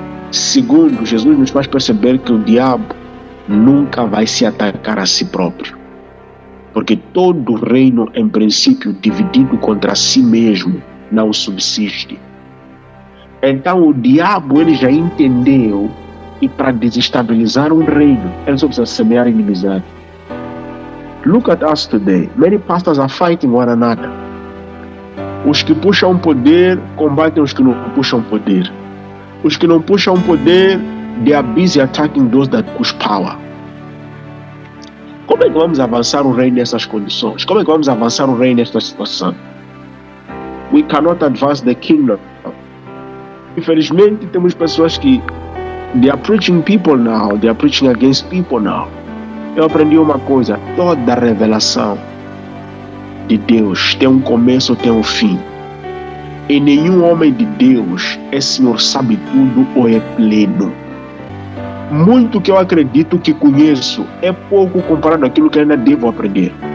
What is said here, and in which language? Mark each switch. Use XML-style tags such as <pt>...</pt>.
<pt>Segundo, Jesus nos faz perceber que o diabo nunca vai se atacar a si próprio, porque todo reino, em princípio, dividido contra si mesmo, não subsiste. Então o diabo, ele já entendeu que para desestabilizar um reino, ele só precisa semear inimizade.</pt> <en>Look at us today. Many pastors are fighting one another.</en> <pt>Os que puxam poder combatem os que não puxam poder. Os que não puxam poder,</pt> <en>they are busy attacking those that push power.</en> <pt>Como é que vamos avançar o reino nessas condições? Como é que vamos avançar o reino nesta situação?</pt> <en>We cannot advance the kingdom.</en> <pt>Infelizmente, temos pessoas que</pt> <en>they are preaching people now, they are preaching against people now.</en> <pt>Eu aprendi uma coisa: toda revelação de Deus tem um começo, tem um fim. E nenhum homem de Deus é Senhor sabe tudo ou é pleno. Muito que eu acredito que conheço é pouco comparado àquilo que ainda devo aprender.</pt>